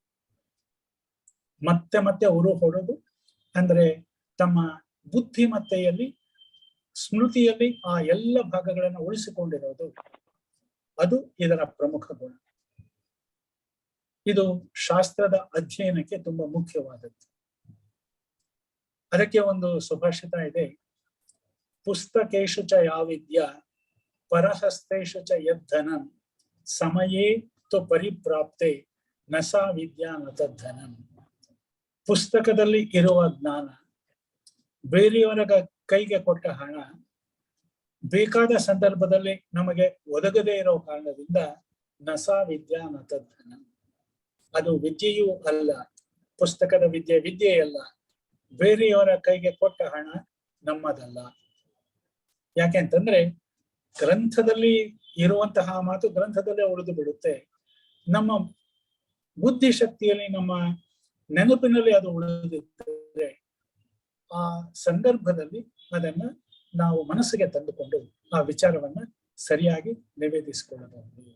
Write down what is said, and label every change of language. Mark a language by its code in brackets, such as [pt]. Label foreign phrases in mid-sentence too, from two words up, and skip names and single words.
[kn] ಮತ್ತೆ ಮತ್ತೆ ಉರು ಹೊಡೆದು ಅಂದ್ರೆ ತಮ್ಮ ಬುದ್ಧಿಮತ್ತೆಯಲ್ಲಿ ಸ್ಮೃತಿಯಲ್ಲಿ ಆ ಎಲ್ಲ ಭಾಗಗಳನ್ನು ಉಳಿಸಿಕೊಂಡಿರೋದು, ಅದು ಇದರ ಪ್ರಮುಖ ಗುಣ. ಇದು ಶಾಸ್ತ್ರದ ಅಧ್ಯಯನಕ್ಕೆ ತುಂಬಾ ಮುಖ್ಯವಾದದ್ದು. ಅದಕ್ಕೆ ಒಂದು ಸುಭಾಷಿತ ಇದೆ, [sa] ಪುಸ್ತಕೇಶು ಚ ಯಾವಿದ್ಯಾ ಪರಹಸ್ತೇಶು ಚ ಯದ್ಧನಂ ಸಮಯೇ ತು ಪರಿಪ್ರಾಪ್ತೆ ನ ಸಾ ವಿದ್ಯಾ ನ ತದ್ಧನಂ. [kn] ಪುಸ್ತಕದಲ್ಲಿ ಇರುವ ಜ್ಞಾನ, ಬೇರೆಯವರ ಕೈಗೆ ಕೊಟ್ಟ ಹಣ ಬೇಕಾದ ಸಂದರ್ಭದಲ್ಲಿ ನಮಗೆ ಒದಗದೇ ಇರೋ ಕಾರಣದಿಂದ [sa] ನ ಸಾ ವಿದ್ಯಾ ನ ತದ್ಧನಂ. [kn] ಅದು ವಿದ್ಯೆಯೂ ಅಲ್ಲ, ಪುಸ್ತಕದ ವಿದ್ಯೆಯಲ್ಲ, ಬೇರೆಯವರ ಕೈಗೆ ಕೊಟ್ಟ ಹಣ ನಮ್ಮದಲ್ಲ. ಯಾಕೆಂತಂದ್ರೆ ಗ್ರಂಥದಲ್ಲಿ ಇರುವಂತಹ ಮಾತು ಗ್ರಂಥದಲ್ಲೇ ಉಳಿದು ಬಿಡುತ್ತೆ. ನಮ್ಮ ಬುದ್ಧಿಶಕ್ತಿಯಲ್ಲಿ, ನಮ್ಮ ನೆನಪಿನಲ್ಲಿ ಅದು ಉಳಿದಿದ್ದರೆ ಆ ಸಂದರ್ಭದಲ್ಲಿ ಅದನ್ನ ನಾವು ಮನಸ್ಸಿಗೆ ತಂದುಕೊಂಡು ಆ ವಿಚಾರವನ್ನ ಸರಿಯಾಗಿ ನಿವೇದಿಸಿಕೊಳ್ಳಬಹುದು.